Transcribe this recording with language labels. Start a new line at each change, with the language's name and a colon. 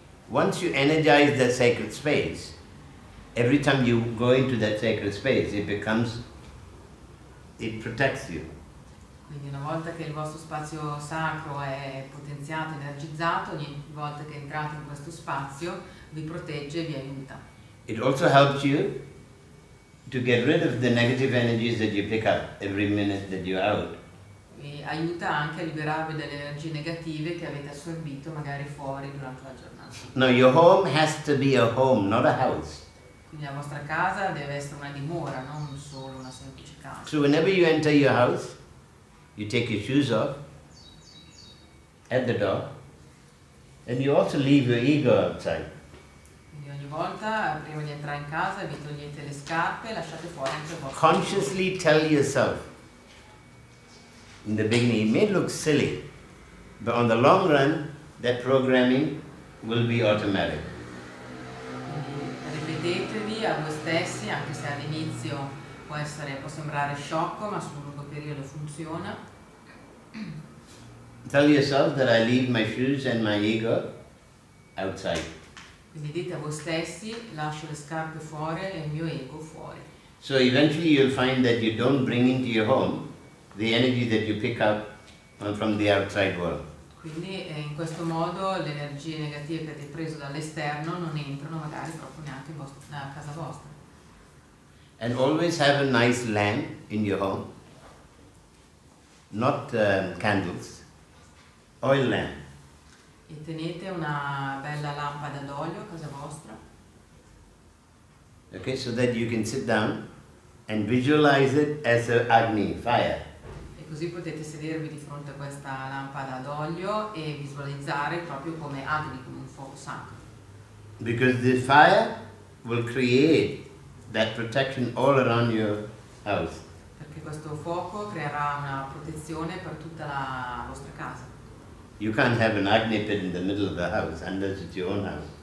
English: Once you energize that sacred space, every time you go into that sacred space, it protects you.
Italian: Quindi una volta che il vostro spazio sacro è potenziato, energizzato, ogni volta che entrate in questo spazio vi protegge e vi aiuta.
English: It also helps you to get rid of the negative energies that you pick up every minute that you're out.
Italian: Vi aiuta anche a liberarvi dalle energie negative che avete assorbito magari fuori durante la giornata.
English: Now your home has to be a home, not a house.
Italian: Quindi la vostra casa deve essere una dimora, non solo una semplice casa.
English: So whenever you enter your house, you take your shoes off at the door, and you also leave your ego outside.
Italian: Quindi ogni volta, prima di entrare in casa, vi togliete le scarpe e lasciate fuori anche il vostro
English: Consciously tell yourself, in the beginning, it may look silly, but on the long run, that programming will be automatic.
Italian: Quindi ripetetevi a voi stessi, anche se all'inizio può sembrare sciocco, ma sul lungo periodo funziona.
English: Tell yourself that I leave my shoes and my ego outside.
Italian: Quindi dite a voi stessi, lascio le scarpe fuori e il mio ego fuori.
English: So eventually you'll find that you don't bring into your home the energy that you pick up from the outside world.
Italian: Quindi in questo modo le energie negative che avete preso dall'esterno non entrano magari proprio neanche nella casa vostra.
English: And always have a nice lamp in your home, not candles, oil lamp.
Italian: E tenete una bella lampada d'olio a casa vostra.
English: Okay, so that you can sit down and visualize it as a Agni, fire.
Italian: E così potete sedervi di fronte a questa lampada d'olio e visualizzare proprio come Agni, come un fuoco sacro.
English: Because the fire will create that protection all around your house.
Italian: Perché questo fuoco creerà una protezione per tutta la vostra casa.
English: You can't have an Agni pit in the middle of the house unless it's your own house.